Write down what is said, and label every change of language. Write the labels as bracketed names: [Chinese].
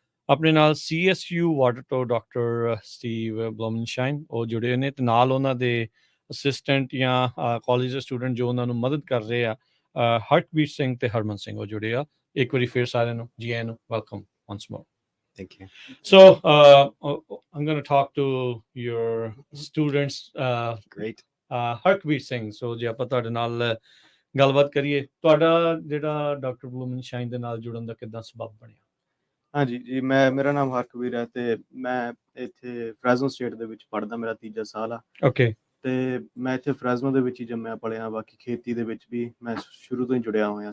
[Punjabi] ਆਪਣੇ ਨਾਲ CSU water ਤੋਂ ਡਾਕਟਰ ਸਟੀਵ ਬਲੂਮਨਸ਼ਾਈਨ ਉਹ ਜੁੜੇ ਨੇ, ਤੇ ਨਾਲ ਉਹਨਾਂ ਦੇ ਅਸਿਸਟੈਂਟ ਜਾਂ ਕਾਲਜ ਦੇ ਸਟੂਡੈਂਟ ਜੋ ਉਹਨਾਂ ਨੂੰ ਮਦਦ ਕਰ ਰਹੇ ਆ, ਹਰਕਬੀਰ ਸਿੰਘ ਤੇ ਹਰਮਨ ਸਿੰਘ ਉਹ ਜੁੜੇ ਆ। ਇੱਕ ਵਾਰੀ ਫਿਰ ਸਾਰਿਆਂ ਨੂੰ ਜੀ ਆਇਆਂ ਨੂੰ welcome [English] once more. Thank you. So I'm going to talk to your students. Great. [Punjabi] ਹਰਕਬੀਰ Singh, ਸੋ ਜੇ ਆਪਾਂ ਤੁਹਾਡੇ ਨਾਲ ਗੱਲਬਾਤ ਕਰੀਏ, ਤੁਹਾਡਾ ਜਿਹੜਾ ਡਾਕਟਰ ਬਲੂਮਨਸ਼ਾਈਨ ਦੇ ਨਾਲ ਜੁੜਨ ਦਾ ਕਿੱਦਾਂ ਸਬਬ ਬਣਿਆ? ਹਾਂਜੀ ਜੀ, ਮੇਰਾ ਨਾਮ ਹਰਕਬੀਰ ਹੈ ਤੇ ਮੈਂ ਇੱਥੇ ਫਰੈਜ਼ਨੋ ਸਟੇਟ ਦੇ ਵਿੱਚ ਪੜ੍ਹਦਾ, ਮੇਰਾ 3 ਸਾਲ ਆ। ਓਕੇ। ਤੇ ਮੈਂ ਇੱਥੇ ਫਰੈਜ਼ਨੋ ਦੇ ਵਿੱਚ ਹੀ ਜੰਮਿਆ ਪਲਿਆ, ਬਾਕੀ ਖੇਤੀ ਦੇ ਵਿੱਚ ਵੀ ਮੈਂ ਸ਼ੁਰੂ ਤੋਂ ਹੀ ਜੁੜਿਆ ਹੋਇਆ।